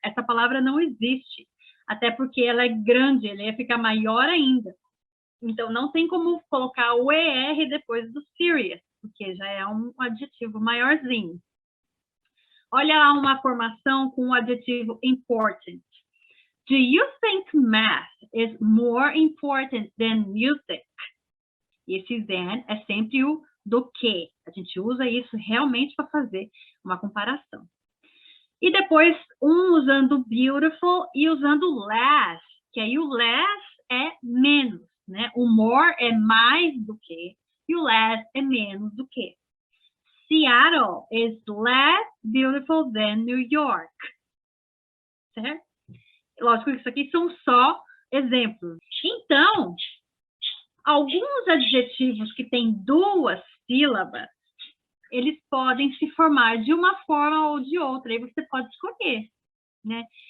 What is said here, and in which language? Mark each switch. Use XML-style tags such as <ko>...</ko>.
<pt>Essa palavra não existe. Até porque ela é grande, ele ia ficar maior ainda. Então, não tem como colocar o ER depois do serious, porque já é um adjetivo maiorzinho. Olha lá uma formação com o adjetivo important.</pt> <en>Do you think math is more important than music?</en> <pt>Esse then é sempre o do que. A gente usa isso realmente para fazer uma comparação. E depois, usando beautiful e usando less, que aí o less é menos, né? O more é mais do que e o less é menos do que.</pt> <en>Seattle is less beautiful than New York.</en> <pt>Certo? Lógico que isso aqui são só exemplos. Então, alguns adjetivos que têm duas sílabas, eles podem se formar de uma forma ou de outra. Aí você pode escolher, né?</pt>